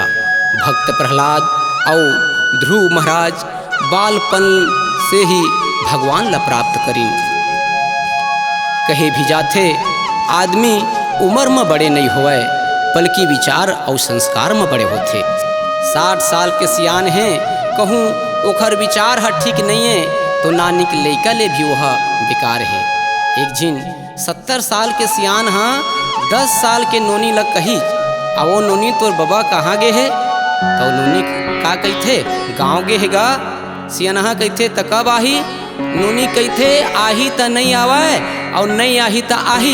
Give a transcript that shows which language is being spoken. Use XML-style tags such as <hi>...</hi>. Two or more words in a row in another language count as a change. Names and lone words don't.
<hne>भक्त प्रहलाद और ध्रुव महाराज बालपन से ही भगवान ला प्राप्त करीन। कहे भी जाते आदमी उम्र में बड़े नहीं होए बल्कि विचार और संस्कार में बड़े होते। 60 साल के सियान हैं कहूँ ओखर विचार ठीक नहीं है तो नानी के लैका ले भी वह बेकार है। एक जिन 70 साल के सियान 10 साल के नोनी लग कही वो नोनी तोर बाबा कहाँ गे है तो नोनी का कहते गाँव गे है गा। सियानहा कहते त कब आही? नोनी कहते आही त नहीं आवे और नहीं आही त आही।</hne>